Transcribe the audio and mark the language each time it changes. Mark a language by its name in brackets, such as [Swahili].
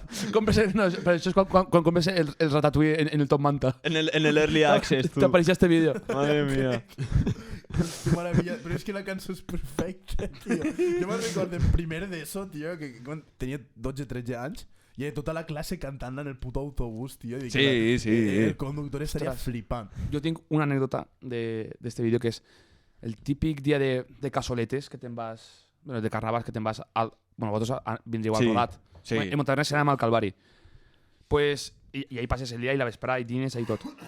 [Catalan] com ves, no, però això és quan ves el Ratatouille en el Top Manta. En el Early Access, tu. T'apareixia este vídeo. [Spanish] Madre mía. Maravilla, pero es que la canción es perfecta, tío. Yo me recuerdo en primer de eso, tío, que cuando tenía 12-13 años y toda la clase cantando en el puto autobús, tío. Y que Sí. el conductor estaría Ostras. flipando. [Catalan] Jo tinc una anècdota d'este vídeo que és el típic dia de casoletes que te'n vas... Bueno, de carnavals que te'n vas al... Bueno, vosaltres vindríeu al Sí, Rodat. sí. En Montaner serà al Calvari. Pues, i ahí passes el dia i la vesprada i dines i tot.